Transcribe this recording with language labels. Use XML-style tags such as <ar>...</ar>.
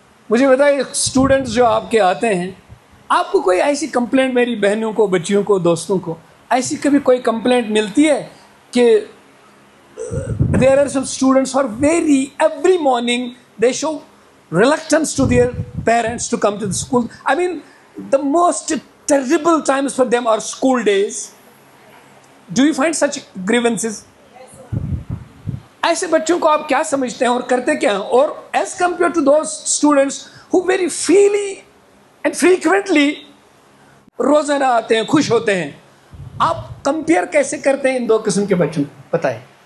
<ur>مجھے بتائیے اسٹوڈنٹس جو آپ کے آتے ہیں, آپ کو کوئی ایسی کمپلینٹ, میری بہنوں کو, بچیوں کو, دوستوں کو ایسی کبھی کوئی کمپلینٹ ملتی ہے کہ</ur> <en>there are some students who are every morning they show reluctance to their parents to come to the school. I mean, the most terrible times for them are school days. Do you find such grievances?</en> <ur>ایسے بچوں کو آپ کیا سمجھتے ہیں اور کرتے کیا ہیں؟ اور</ur> <en>as compare to those students who very freely and frequently</en> <ur>روزانہ آتے ہیں, خوش ہوتے ہیں, آپ کمپیئر کیسے کرتے ہیں ان دو قسم کے بچوں کو؟ بتائیں.</ur>